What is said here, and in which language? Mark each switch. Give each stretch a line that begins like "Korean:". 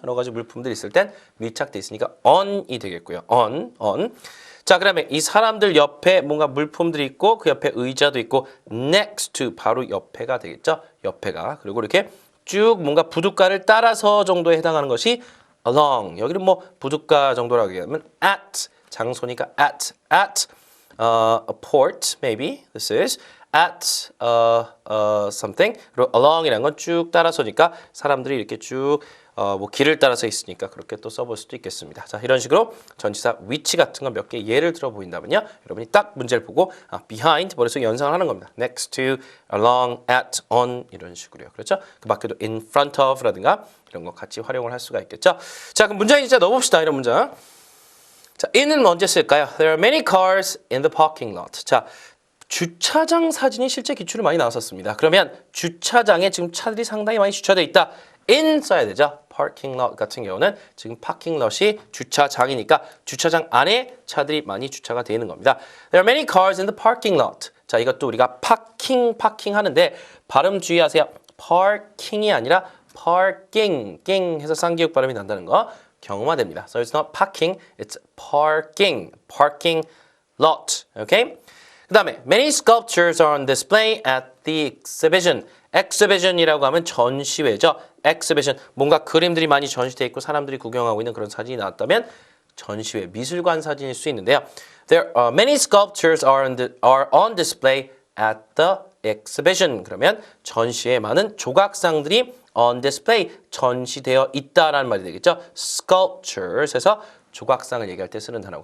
Korean: 여러 가지 물품들이 있을 땐 밀착돼 있으니까 on이 되겠고요.
English: on.
Korean: 자, 그다음에 이 사람들 옆에 뭔가 물품들이 있고 그 옆에 의자도 있고 next to 바로 옆에가 되겠죠. 옆에가. 그리고 이렇게 쭉 뭔가 부둣가를 따라서 정도에 해당하는 것이 along. 여기는 뭐 부둣가 정도라고 얘기하면 at 장소니까
English: at a port maybe this is at something.
Korean: 그리고 along이라는 건 쭉 따라서니까 사람들이 이렇게 쭉 뭐 길을 따라서 있으니까 그렇게 또 써볼 수도 있겠습니다. 자, 이런 식으로 전치사 위치 같은 거 몇 개 예를 들어 보인다면요. 여러분이 딱 문제를 보고 behind 머릿속에 연상을 하는 겁니다. next to, along, at, on 이런 식으로요. 그렇죠? 그 밖에도 in front of라든가 이런 거 같이 활용을 할 수가 있겠죠. 자, 그럼 문장 진짜 넣어봅시다. 이런 문장. 자, in은 언제 쓸까요?
English: There are many cars in the parking lot.
Korean: 자, 주차장 사진이 실제 기출로 많이 나왔었습니다. 그러면 주차장에 지금 차들이 상당히 많이 주차되어 있다. in 써야 되죠. parking lot 같은 경우는 지금 parking lot이 주차장이니까 주차장 안에 차들이 많이 주차가 되어 있는 겁니다.
English: There are many cars in the parking lot.
Korean: 자, 이것도 우리가 parking 하는데 발음 주의하세요. parking이 아니라 parking 해서 쌍기역 발음이 난다는 거 경험화됩니다.
English: So it's not parking, it's parking lot. Okay? 그 다음에 many sculptures are on display at the exhibition.
Korean: exhibition이라고 하면 전시회죠. exhibition, 뭔가 그림들이 많이 전시되어 있고 사람들이 구경하고 있는 그런 사진이 나왔다면 전시회, 미술관 사진일 수 있는데요.
English: There are many sculptures are on display at the exhibition.
Korean: 그러면 전시회에 많은 조각상들이 on display, 전시되어 있다라는 말이 되겠죠. sculptures 해서 조각상을 얘기할 때 쓰는 단어고.